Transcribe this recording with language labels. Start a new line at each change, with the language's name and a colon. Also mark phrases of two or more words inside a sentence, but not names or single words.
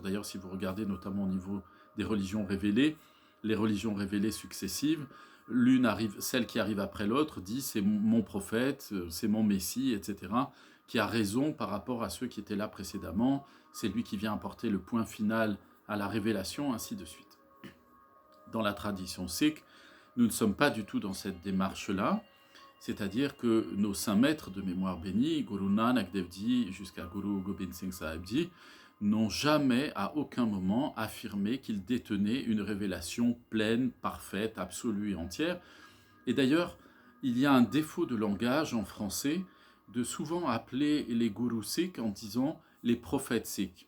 French: D'ailleurs, si vous regardez notamment au niveau des religions révélées, les religions révélées successives, celle qui arrive après l'autre dit c'est mon prophète, c'est mon messie, etc., qui a raison par rapport à ceux qui étaient là précédemment, c'est lui qui vient apporter le point final à la révélation, ainsi de suite. Dans la tradition sikh, nous ne sommes pas du tout dans cette démarche-là, c'est-à-dire que nos saints maîtres de mémoire bénie, Guru Nanak Dev Ji jusqu'à Guru Gobind Singh Sahib Ji, n'ont jamais, à aucun moment, affirmé qu'ils détenaient une révélation pleine, parfaite, absolue et entière. Et d'ailleurs, il y a un défaut de langage en français de souvent appeler les gurus sikhs en disant les prophètes sikhs.